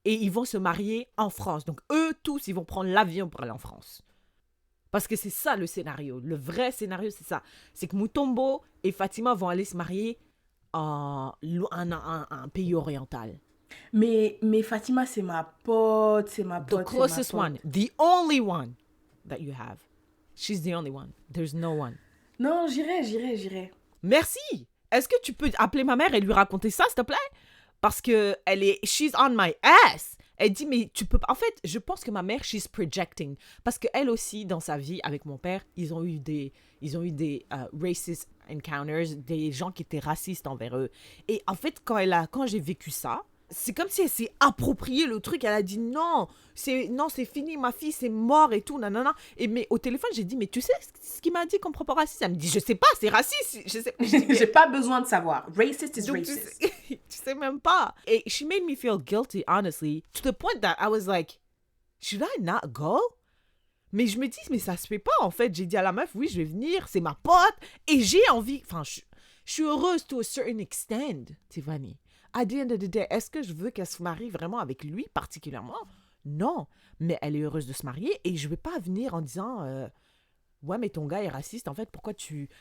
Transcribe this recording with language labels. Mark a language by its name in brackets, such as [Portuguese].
[French] Et ils vont se marier en France. Donc, eux tous, ils vont prendre l'avion pour aller en France. Parce que c'est ça le scénario. Le vrai scénario, c'est ça. C'est que Mutombo et Fatima vont aller se marier en un pays oriental. Mais Fatima, c'est ma pote, c'est ma pote. [English] The closest one. The only one that you have. She's the only one. There's no one. [French] Non, j'irai. Merci. Est-ce que tu peux appeler ma mère et lui raconter ça, s'il te plaît? Parce que [English] she's on my ass. [French] Elle dit, mais tu peux pas. En fait, je pense que ma mère, [English] she's projecting. [French] Parce qu'elle aussi, dans sa vie, avec mon père, ils ont eu des [English] racist encounters, [French] des gens qui étaient racistes envers eux. Et en fait, quand j'ai vécu ça, c'est comme si elle s'est approprié le truc. Elle a dit, non, c'est fini, ma fille, c'est mort et tout, nanana. Mais au téléphone, j'ai dit, mais tu sais ce qu'il m'a dit comme propos raciste? Elle me dit, je sais pas, c'est raciste. Je sais. J'ai pas besoin de savoir. [English] Racist is [French] Donc, [English] racist. [French] tu sais même pas. [English] Et she made me feel guilty, honestly, to the point that I was like, should I not go? [French] Mais je me dis, mais ça se fait pas, en fait. J'ai dit à la meuf, oui, je vais venir, c'est ma pote. Et j'ai envie, enfin, je suis heureuse [English] to a certain extent, [French] Tiffany. [English] At the end of the day, [French] est-ce que je veux qu'elle se marie vraiment avec lui, particulièrement? Non. Mais elle est heureuse de se marier et je vais pas venir en disant, ouais, mais ton gars est raciste, en fait, pourquoi tu...